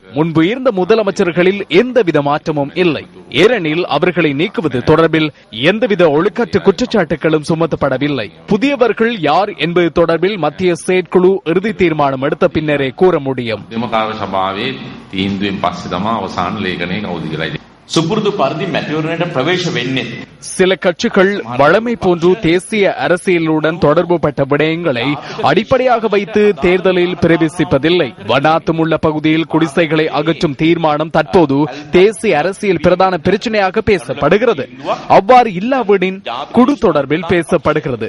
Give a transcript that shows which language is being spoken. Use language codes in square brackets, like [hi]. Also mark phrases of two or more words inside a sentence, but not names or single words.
[ta] முன்பு இருந்த முதலமைச்சர்களில் எந்தவித மாற்றமும் இல்லை. ஏனெனில் அவர்களை நீக்குவது தொடர்பில் எந்தவித ஒழுக்கற்ற குற்றச்சாட்டுகளும் சுமத்தப்படவில்லை. புதியவர்கள் யார் என்பது தொடர்பில் மத்திய செயற்குழு இறுதி தீர்மானம் எடுத்த பின்னரே கூற முடியும். [si] සුපුරුදු පරිදි මැතිවරණයට ප්‍රවේශ වෙන්නේ [ta] சில கட்சிகள் வழமை போன்று தேசிய அரசியலுடன் தொடர்புபட்ட விடயங்களை அடிப்படையாக வைத்து தேர்தலில் பிரவேசிப்பதில்லை. வனாத்துமுள்ள பகுதியில் குடிசைகளை அகற்றும் தீர்மானம் தற்போது தேசிய அரசியல் பிரதான பிரச்சனையாக பேசப்படுகிறது. அவ்வாறு இல்லாவிடின் குடு தொடர்பில் பேசப்படுகிறது.